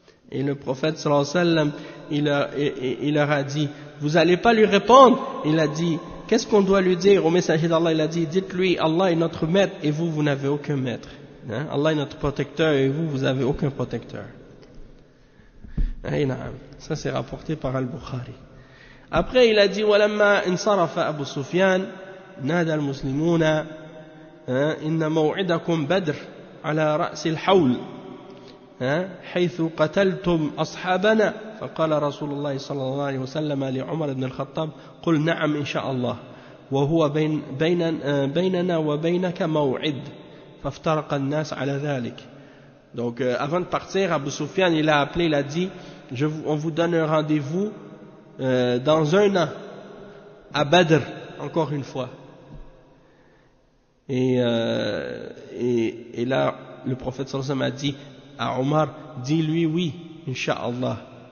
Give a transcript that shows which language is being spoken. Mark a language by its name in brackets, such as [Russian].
[French] Et le prophète sallallahu alayhi wa sallam, il leur a dit, vous n'allez pas lui répondre? Il a dit, qu'est-ce qu'on doit lui dire au messager d'Allah? Il a dit, dites-lui, Allah est notre maître et vous n'avez aucun maître. Hein? Allah est notre protecteur et vous n'avez aucun protecteur. Ça c'est rapporté par Al-Bukhari. Après il a dit, [Arabic] وَلَمَّا انصرف أبو سفيان نادى المسلمون إن موعدكم بدر على رأس الحول حيث قتلتم أصحابنا فقال رسول الله صلى الله عليه وسلم لعمر بن الخطاب قل نعم إن شاء الله وهو بيننا وبينك موعد فافترق الناس على ذلك. [French] Donc avant de partir, Abu Sufyan il a appelé, il a dit on vous donne un rendez-vous dans un an à Badr, encore une fois. Et là le prophète sallallahu alayhi wa sallam a dit à Omar, dis-lui oui, Inch'Allah.